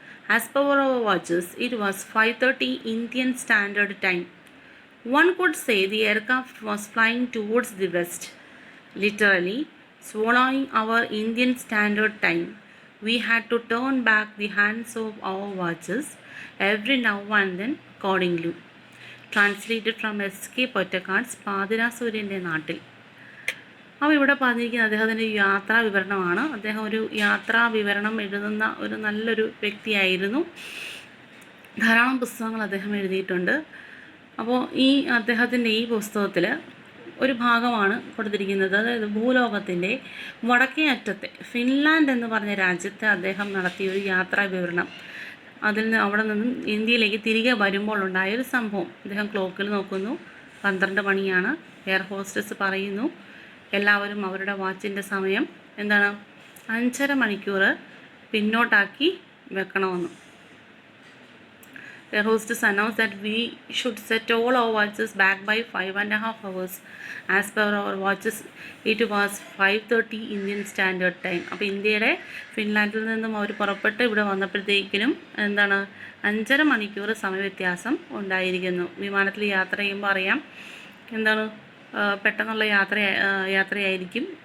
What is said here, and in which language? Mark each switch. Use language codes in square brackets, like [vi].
[en] As per our watches, it was 5:30 Indian Standard Time. One could say the aircraft was flying towards the west, literally swallowing our Indian Standard Time. We had to turn back the hands of our watches every now and then accordingly. Translated from S K Pottekkatt's പാതിരാസൂര്യൻ്റെ നാട്ടിൽ. [ml] അപ്പോൾ ഇവിടെ പറഞ്ഞിരിക്കുന്ന അദ്ദേഹത്തിൻ്റെ യാത്രാ വിവരണമാണ്. അദ്ദേഹം ഒരു യാത്രാ വിവരണം എഴുതുന്ന ഒരു നല്ലൊരു വ്യക്തിയായിരുന്നു. ധാരാളം പുസ്തകങ്ങൾ അദ്ദേഹം എഴുതിയിട്ടുണ്ട്. അപ്പോൾ ഈ അദ്ദേഹത്തിൻ്റെ ഈ പുസ്തകത്തിൽ ഒരു ഭാഗമാണ് കൊടുത്തിരിക്കുന്നത്. അതായത് ഭൂലോകത്തിൻ്റെ വടക്കേ അറ്റത്തെ ഫിൻലാൻഡ് എന്ന് പറഞ്ഞ രാജ്യത്തെ അദ്ദേഹം നടത്തിയ ഒരു യാത്രാ വിവരണം. അവിടെ നിന്നും ഇന്ത്യയിലേക്ക് തിരികെ വരുമ്പോൾ ഉണ്ടായൊരു സംഭവം. അദ്ദേഹം ക്ലോക്കിൽ നോക്കുന്നു, 12 മണിയാണ്. എയർ ഹോസ്റ്റസ് പറയുന്നു എല്ലാവരും അവരുടെ വാച്ചിൻ്റെ സമയം എന്താണ് 5.5 മണിക്കൂർ പിന്നോട്ടാക്കി വെക്കണമെന്ന്. [en] Air hostess announced that we should set all our watches back by 5.5 hours. As per our watches, it was 5:30 Indian Standard Time. [ml] അപ്പോൾ ഇന്ത്യയുടെ ഫിൻലാൻഡിൽ നിന്നും അവർ പുറപ്പെട്ട് ഇവിടെ വന്നപ്പോഴത്തേക്കിനും എന്താണ് 5.5 മണിക്കൂർ സമയവ്യത്യാസം ഉണ്ടായിരിക്കുന്നു. വിമാനത്തിൽ യാത്ര ചെയ്യുമ്പോൾ അറിയാം എന്താണ് പെട്ടെന്നുള്ള യാത്രയായിരിക്കും.